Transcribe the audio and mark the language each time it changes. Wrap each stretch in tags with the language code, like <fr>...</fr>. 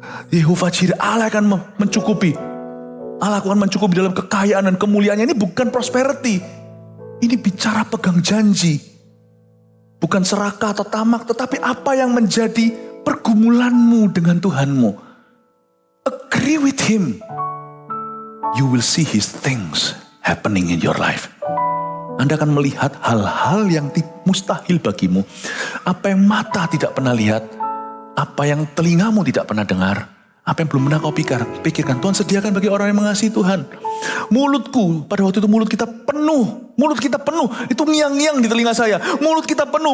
<id>Yehova Jireh, Allah akan mencukupi. Allah akan mencukupi dalam kekayaan dan kemuliaannya. Ini bukan prosperity. Ini bicara pegang janji. Bukan serakah atau tamak, tetapi apa yang menjadi pergumulanmu dengan Tuhanmu.</id> <en>Agree with Him. You will see His things happening in your life.</en> <id>Anda akan melihat hal-hal yang mustahil bagimu. Apa yang mata tidak pernah lihat. Apa yang telingamu tidak pernah dengar. Apa yang belum pernah kau pikirkan. Tuhan sediakan bagi orang yang mengasihi Tuhan. Mulutku, pada waktu itu mulut kita penuh. Mulut kita penuh. Itu ngiang-ngiang di telinga saya. Mulut kita penuh.</id>